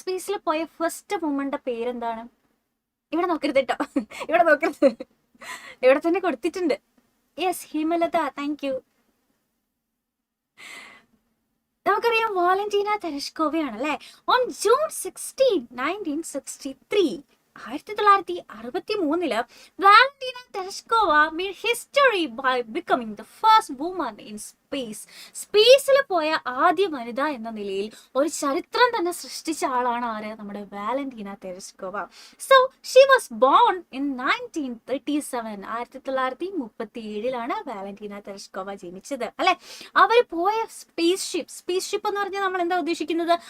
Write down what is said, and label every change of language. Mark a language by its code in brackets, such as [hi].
[ml] സ്പേസിൽ പോയ ഫസ്റ്റ് വുമന്റെ പേരെന്താണ്? ഇവിടെ നോക്കരുത് കേട്ടോ, ഇവിടെ നോക്കരുത്, ഇവിടെ തന്നെ കൊടുത്തിട്ടുണ്ട്. [en] Yes, Himalatha, thank you. [ml] നമുക്കറിയാം വാലന്റീന തെരഷ്കോവയാണ് അല്ലെ? [en] On June 16, 1963 1963 Valentina Tereshkova made history by becoming the first woman in space. [ml] സ്പേസിൽ പോയ ആദ്യ വനിത എന്ന നിലയിൽ ഒരു ചരിത്രം തന്നെ സൃഷ്ടിച്ച ആളാണ് ആര്? നമ്മുടെ Valentina Tereshkova. [en] So she was born in 1937. [ml] 1937 Valentina Tereshkova ജനിച്ചത് അല്ലെ. അവർ പോയ സ്പേസ് ഷിപ്പ് എന്ന് പറഞ്ഞാൽ നമ്മൾ എന്താ ഉദ്ദേശിക്കുന്നത്?